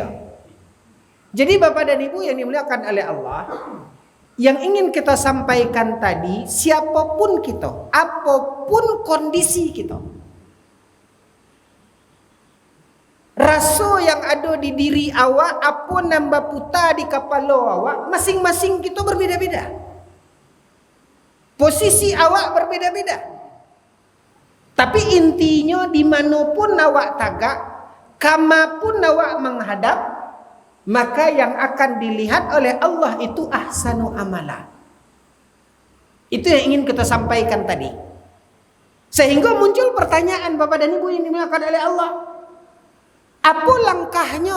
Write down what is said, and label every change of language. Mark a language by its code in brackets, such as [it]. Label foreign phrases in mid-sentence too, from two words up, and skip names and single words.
[id] Jadi Bapak dan Ibu yang dimuliakan oleh Allah, yang ingin kita sampaikan tadi, siapapun kita, apapun kondisi kita, rasa yang ada di diri awak, apa nambah putar di kepala awak, masing-masing kita berbeda-beda. Posisi awak berbeda-beda. Tapi intinya dimanapun awak tagak, kamapun awak menghadap, maka yang akan dilihat oleh Allah itu [ar] أحسن عملا. [id] Itu yang ingin kita sampaikan tadi. Sehingga muncul pertanyaan Bapak dan Ibu yang dimuliakan oleh Allah. Apa langkahnya?